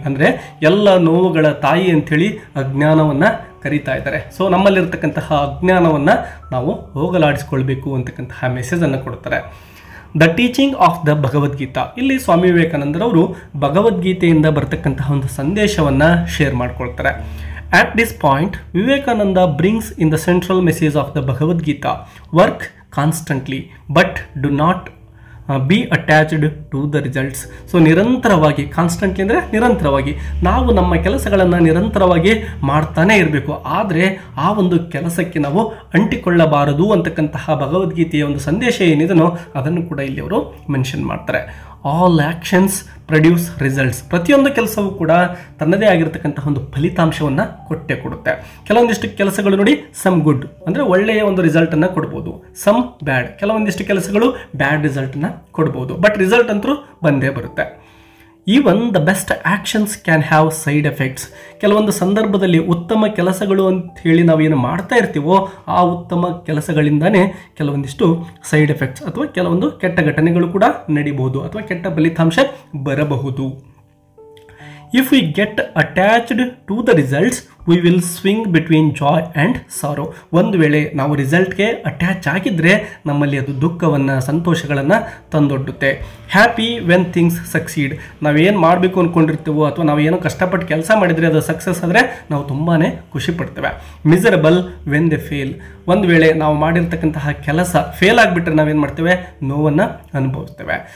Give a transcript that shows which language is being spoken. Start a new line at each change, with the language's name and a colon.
Kannada: ಅಂದರೆ ಎಲ್ಲ ನೋವುಗಳ ತಾಯಿ ಅಂಥೇಳಿ ಅಜ್ಞಾನವನ್ನು ಕರೀತಾ ಇದ್ದಾರೆ. ಸೊ ನಮ್ಮಲ್ಲಿರ್ತಕ್ಕಂತಹ ಅಜ್ಞಾನವನ್ನು ನಾವು ಹೋಗಲಾಡಿಸ್ಕೊಳ್ಬೇಕು ಅಂತಕ್ಕಂತಹ ಮೆಸೇಜನ್ನು ಕೊಡ್ತಾರೆ.
English: The teaching of the Bhagavad Gita.
Kannada: ಇಲ್ಲಿ ಸ್ವಾಮಿ ವಿವೇಕಾನಂದರವರು ಭಗವದ್ಗೀತೆಯಿಂದ ಬರ್ತಕ್ಕಂತಹ ಒಂದು ಸಂದೇಶವನ್ನು ಶೇರ್ ಮಾಡ್ಕೊಳ್ತಾರೆ.
English: At this point, Vivekananda brings in the central message of the Bhagavad Gita: work constantly, but do not be attached to the results.
Kannada: So ನಿರಂತರವಾಗಿ, ಕಾನ್ಸ್ಟೆಂಟ್ಲಿ ಅಂದರೆ ನಿರಂತರವಾಗಿ ನಾವು ನಮ್ಮ ಕೆಲಸಗಳನ್ನು ನಿರಂತರವಾಗಿ ಮಾಡ್ತಾನೆ ಇರಬೇಕು. ಆದರೆ ಆ ಒಂದು ಕೆಲಸಕ್ಕೆ ನಾವು ಅಂಟಿಕೊಳ್ಳಬಾರದು ಅಂತಕ್ಕಂತಹ ಭಗವದ್ಗೀತೆಯ ಒಂದು ಸಂದೇಶ ಏನಿದೆನೋ ಅದನ್ನು ಕೂಡ ಇಲ್ಲಿ ಅವರು ಮೆನ್ಷನ್ ಮಾಡ್ತಾರೆ.
English: All actions produce results.
Kannada: ಪ್ರತಿಯೊಂದು ಕೆಲಸವೂ ಕೂಡ ತನ್ನದೇ ಆಗಿರತಕ್ಕಂತಹ ಒಂದು ಫಲಿತಾಂಶವನ್ನು ಕೊಟ್ಟೇ ಕೊಡುತ್ತೆ. ಕೆಲವೊಂದಿಷ್ಟು ಕೆಲಸಗಳು ನೋಡಿ ಸಮ್ ಗುಡ್ ಅಂದರೆ ಒಳ್ಳೆಯ ಒಂದು ರಿಸಲ್ಟನ್ನು ಕೊಡ್ಬೋದು, ಸಮ್ ಬ್ಯಾಡ್ ಕೆಲವೊಂದಿಷ್ಟು ಕೆಲಸಗಳು ಬ್ಯಾಡ್ ರಿಸಲ್ಟನ್ನು ಕೊಡ್ಬೋದು, ಬಟ್ ರಿಸಲ್ಟ್ ಅಂತೂ ಬಂದೇ ಬರುತ್ತೆ.
English: Even the best actions can have side effects.
Kannada: ಕೆಲವೊಂದು ಸಂದರ್ಭದಲ್ಲಿ ಉತ್ತಮ ಕೆಲಸಗಳು ಅಂತ ಹೇಳಿ ನಾವೇನು ಮಾಡ್ತಾ ಇರ್ತೀವೋ ಆ ಉತ್ತಮ ಕೆಲಸಗಳಿಂದಾನೇ ಕೆಲವೊಂದಿಷ್ಟು ಸೈಡ್ ಎಫೆಕ್ಟ್ಸ್ ಅಥವಾ ಕೆಲವೊಂದು ಕೆಟ್ಟ ಘಟನೆಗಳು ಕೂಡ ನಡೀಬಹುದು ಅಥವಾ ಕೆಟ್ಟ ಫಲಿತಾಂಶ ಬರಬಹುದು.
English: If we get attached to the results, we will swing between joy and sorrow.
Kannada: ಒಂದು ವೇಳೆ ನಾವು ರಿಸಲ್ಟ್ಗೆ ಅಟ್ಯಾಚ್ ಆಗಿದ್ದರೆ ನಮ್ಮಲ್ಲಿ ಅದು ದುಃಖವನ್ನು ಸಂತೋಷಗಳನ್ನು ತಂದೊಡ್ಡುತ್ತೆ.
English: Happy when things succeed.
Kannada: ನಾವೇನು ಮಾಡಬೇಕು ಅಂದ್ಕೊಂಡಿರ್ತೀವೋ ಅಥವಾ ನಾವು ಏನೋ ಕಷ್ಟಪಟ್ಟು ಕೆಲಸ ಮಾಡಿದರೆ ಅದು ಸಕ್ಸಸ್ ಆದರೆ ನಾವು ತುಂಬಾ ಖುಷಿ ಪಡ್ತೇವೆ.
English: Miserable when they fail.
Kannada: ಒಂದು ವೇಳೆ ನಾವು ಮಾಡಿರ್ತಕ್ಕಂತಹ ಕೆಲಸ ಫೇಲ್ ಆಗಿಬಿಟ್ರೆ ನಾವೇನು ಮಾಡ್ತೇವೆ, ನೋವನ್ನು ಅನುಭವಿಸ್ತೇವೆ.